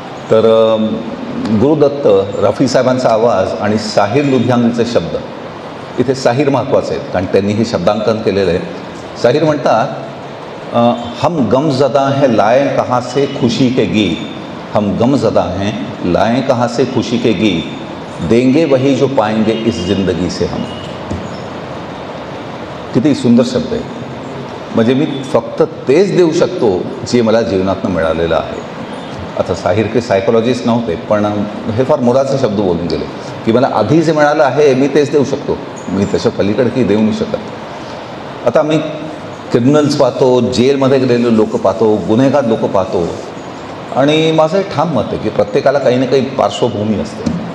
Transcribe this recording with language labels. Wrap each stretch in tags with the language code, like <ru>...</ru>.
<mr>तर गुरुदत्त, रफी साहेबांचा आवाज आणि साहिर लुधियानवीचे शब्द, इथे साहिर महत्त्वाचे आहेत कारण त्यांनी हे शब्दांकन केलेलं आहे.</mr> <hi>साहिर</hi> <mr>म्हणतात,</mr> <hi>हम गमज़दा हैं लाए कहाँ से खुशी के गीत, हम गमज़दा हैं लाएं कहाँ से खुशी के गीत, देंगे वही जो पाएंगे इस ज़िंदगी से हम.</hi> <mr>किती सुंदर शब्द आहे. म्हणजे मी फक्त तेच देऊ शकतो जे मला जीवनातनं मिळालेलं आहे. आता साहिर काही सायकोलॉजिस्ट नव्हते, पण हे फार मोलाचे शब्द बोलून गेले की मला आधी जे मिळालं आहे मी तेच देऊ शकतो, मी त्याच्या पलीकडे काही देऊ नाही शकत. आता मी क्रिमिनल्स पाहतो, जेलमध्ये गेलेले लोक पाहतो, गुन्हेगार लोक पाहतो, आणि माझं एक ठाम मत आहे की प्रत्येकाला काही ना काही पार्श्वभूमी असते.</mr>